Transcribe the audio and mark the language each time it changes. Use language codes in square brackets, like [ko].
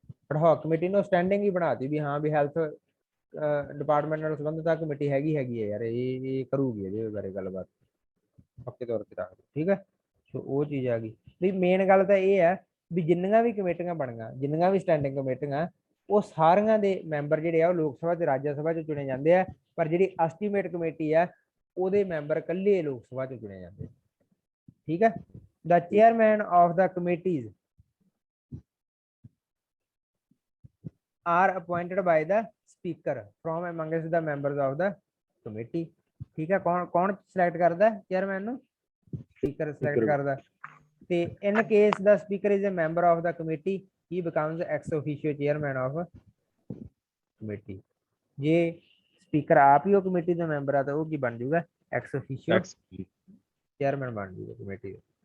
[pa] ਅਡਹੌਕ committee ਨੂੰ standing ਹੀ ਬਣਾਤੀ ਵੀ ਹਾਂ ਵੀ ਹੈਲਥ ਡਿਪਾਰਟਮੈਂਟ ਨਾਲ ਸੰਬੰਧਿਤ ਆ ਕਮੇਟੀ ਹੈਗੀ ਹੈ ਯਾਰ, ਇਹ ਕਰੂਗੀ ਇਹਦੇ ਬਾਰੇ ਗੱਲਬਾਤ, ਪੱਕੇ ਤੌਰ ਤੇ ਰੱਖਦੀ। ਠੀਕ ਹੈ, ਸੋ ਉਹ ਚੀਜ਼ ਆ ਗਈ ਵੀ ਮੇਨ ਗੱਲ ਤਾਂ ਇਹ ਹੈ ਵੀ ਜਿੰਨੀਆਂ ਵੀ ਕਮੇਟੀਆਂ ਬਣੀਆਂ, ਜਿੰਨੀਆਂ ਵੀ ਸਟੈਂਡਿੰਗ ਕਮੇਟੀਆਂ, ਉਹ ਸਾਰੀਆਂ ਦੇ ਮੈਂਬਰ ਜਿਹੜੇ ਆ ਉਹ ਲੋਕ ਸਭਾ ਤੇ ਰਾਜ ਸਭਾ ਚ ਚੁਣੇ ਜਾਂਦੇ ਆ। ਪਰ ਜਿਹੜੀ ਐਸਟੀਮੇਟ ਕਮੇਟੀ ਆ ਉਹਦੇ ਮੈਂਬਰ ਇਕੱਲੇ ਲੋਕ ਸਭਾ ਚ ਚੁਣੇ ਜਾਂਦੇ। [en] ਠੀਕ ਹੈ, the chairman of the committees are appointed by the speaker from amongst the members of the committee। [pa] ਠੀਕ ਹੈ, ਕੌਣ ਸਿਲੈਕਟ ਕਰਦਾ ਚੇਅਰਮੈਨ ਨੂੰ? ਸਪੀਕਰ ਸਿਲੈਕਟ ਕਰਦਾ। [en] ਤੇ in case the speaker is a member of the committee, he becomes ex officio chairman of committee. [pa] ਜੇ speaker ਆਪ ਹੀ ਉਹ ਕਮੇਟੀ ਦਾ ਮੈਂਬਰ ਆ ਤਾਂ ਉਹ ਕੀ ਬਣ ਜਾਊਗਾ? ਐਕਸ ਆਫੀਸ਼ੀਓ ਚੇਅਰਮੈਨ ਬਣ ਜਾਊਗਾ ਕਮੇਟੀ ਦਾ।